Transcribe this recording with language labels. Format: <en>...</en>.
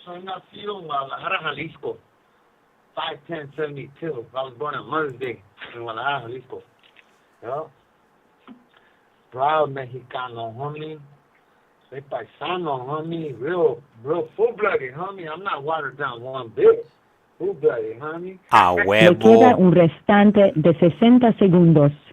<es>Soy nacido en Guadalajara, Jalisco. 5/10/72.</es> <en>I was born on Mother's Day in Guadalajara, Jalisco. Yeah. Proud Mexicano, homie.</en> <es>Soy paisano,</es> <en>homie. Real full-blooded, homie. I'm not watered down one bit. Full-blooded, homie.</en> <es>A Le queda huevo. un restante de 60 segundos.</es>